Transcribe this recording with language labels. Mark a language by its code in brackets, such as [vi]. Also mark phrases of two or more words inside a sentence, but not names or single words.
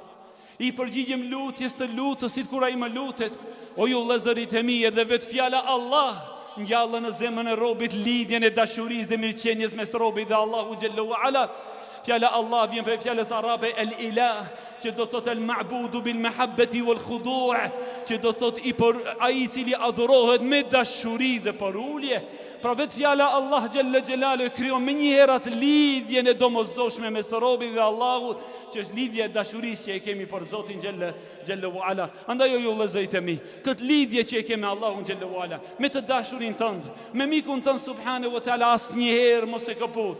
[sq] I përgjigjem lutjes të lutësit kur ai më lutet. O ju vëllezërit e mi, edhe vetë fjala Allah ngjallën në zemrën e robit lidhjen e dashurisë dhe mirëqenies mes robit dhe Allahu [ar] جل وعلا. [sq] Fjala Allah vjen prej fjalës arabe el-ilah, që do thot [ar] المعبود بالمحبة والخضوع', [sq] që do thot ai i cili adhurohet me dashuri dhe porulje. Pra vetë fjala Allah [ar] جل جلاله [sq] krijon me një herë atë lidhjen e domosdoshme mes robit dhe Allahut, që është lidhja e dashurisë që e kemi për Zotin [ar] جل وعلا. [sq] Andaj ju vëllezërit e mi, këtë lidhje që e kemi me Allahun [ar] جل وعلا, [sq] me të dashurin tënd, me mikun tënd [ar] سبحانه وتعالى, [sq] asnjëherë mos e kaput.